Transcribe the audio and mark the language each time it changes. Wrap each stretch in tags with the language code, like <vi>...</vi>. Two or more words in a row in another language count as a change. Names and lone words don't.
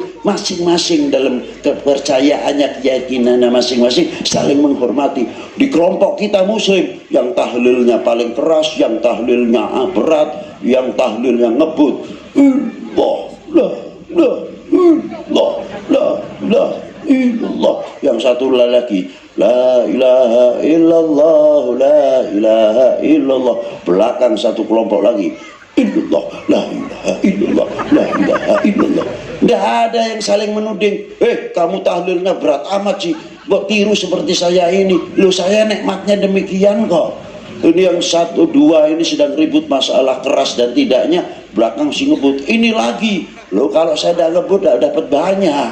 <id>Masing-masing dalam kepercayaannya, keyakinannya masing-masing saling menghormati. Di kelompok kita muslim, yang tahlilnya paling keras, yang tahlilnya berat, yang tahlilnya ngebut. Allah. Yang satu lagi,</id> <ar>لا إله إلا الله، لا إله إلا الله.</ar> <id>Belakang satu kelompok lagi,</id> <ar>إلا الله، لا إله إلا الله، لا إله إلا الله.</ar> <id>Tidak ada yang saling menuding. Kamu tahlilnya berat amat sih, kok tiru seperti saya ini. Loh, saya nikmatnya demikian kok. Ini yang satu dua ini sedang ribut masalah keras dan tidaknya, belakang si ngebut. Ini lagi, loh kalau saya tidak ngebut tidak dapat banyak.</id>